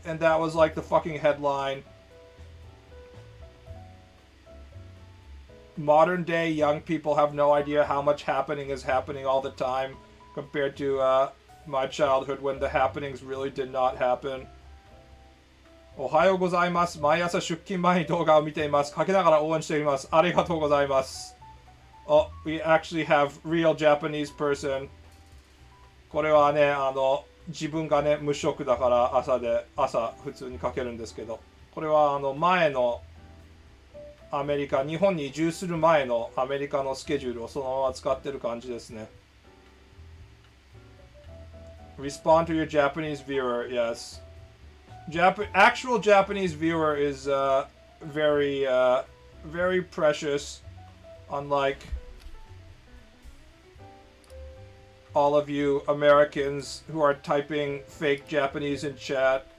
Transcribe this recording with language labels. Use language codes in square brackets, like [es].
[en] And that was like the fucking headline. Modern day young people have no idea how much happening is happening all the time compared to my childhood when the happenings really did not happen. [ja] おはようございます。毎朝出勤前に動画を見ています。かけながら応援しています。ありがとうございます。 [en] Oh, we actually have real Japanese person. [ja] これはね、自分がね、無職だから朝普通にかけるんですけど。これは前のアメリカ、日本に移住する前のアメリカのスケジュールをそのまま使ってる感じですね。 [en] Respond to your Japanese viewer, yes. Actual Japanese viewer is very, very precious, unlike all of you Americans who are typing fake Japanese in chat.